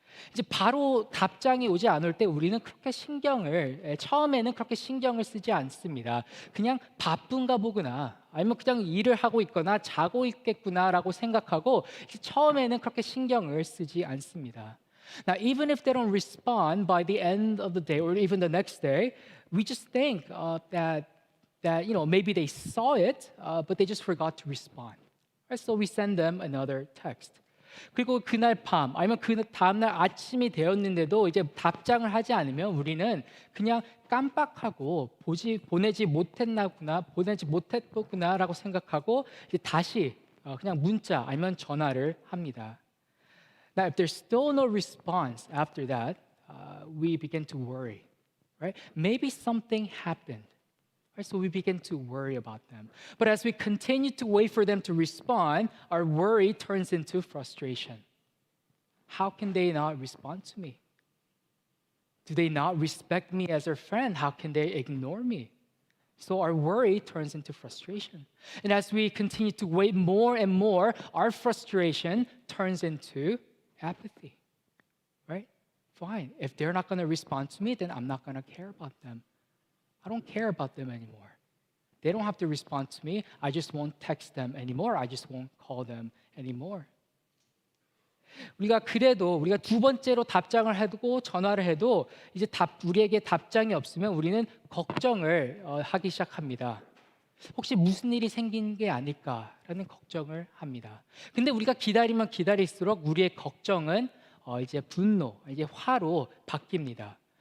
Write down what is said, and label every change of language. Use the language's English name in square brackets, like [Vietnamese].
[Korean] 이제 바로 답장이 오지 않을 때 우리는 처음에는 그렇게 신경을 쓰지 않습니다. 그냥 바쁜가 보구나, 아니면 그냥 일을 하고 있거나 자고 있겠구나라고 생각하고 처음에는 그렇게 신경을 쓰지 않습니다. [English] Now, even if they don't respond by the end of the day or even the next day, we just think that maybe they saw it, but they just forgot to respond. So we send them another text. 그리고 그날 밤 아니면 그 다음날 아침이 되었는데도 이제 답장을 하지 않으면 우리는 그냥 깜빡하고 보내지 못했구나라고 생각하고 이제 다시 그냥 문자 아니면 전화를 합니다. Now, if there's still no response after that, we begin to worry, right? Maybe something happened. Right, so we begin to worry about them. But as we continue to wait for them to respond, our worry turns into frustration. How can they not respond to me? Do they not respect me as their friend? How can they ignore me? So our worry turns into frustration. And as we continue to wait more and more, our frustration turns into apathy. Right? Fine. If they're not going to respond to me, then I'm not going to care about them. I don't care about them anymore. They don't have to respond to me. I just won't text them anymore. I just won't call them anymore. [Korean] 우리가 두 번째로 답장을 해도 전화를 해도 이제 우리에게 답장이 없으면 우리는 걱정을 하기 시작합니다. 혹시 무슨 일이 생긴 게 아닐까라는 걱정을 합니다. 근데 우리가 기다리면 기다릴수록 우리의 걱정은 이제 분노, 이제 화로 바뀝니다.